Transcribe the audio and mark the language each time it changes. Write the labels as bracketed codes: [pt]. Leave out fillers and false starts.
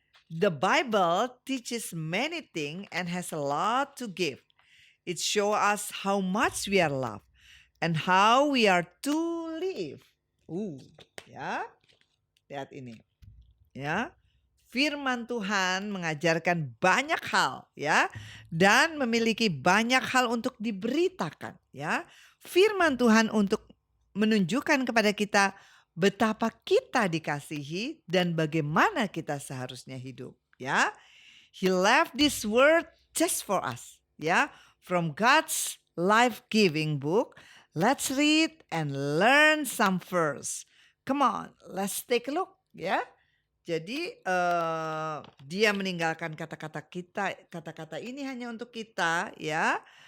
[en] The Bible teaches many things and has a lot to give. It shows us how much we are loved and how we are to live. [id] Ya. Lihat ini. Ya. Firman Tuhan mengajarkan banyak hal, ya, dan memiliki banyak hal untuk diberitakan, ya. Firman Tuhan untuk menunjukkan kepada kita betapa kita dikasihi dan bagaimana kita seharusnya hidup, ya. [en] He left this word just for us, ya. From God's life-giving book, let's read and learn some verse. Come on, let's take a look, ya. [id] Jadi dia meninggalkan kata-kata ini hanya untuk kita, ya.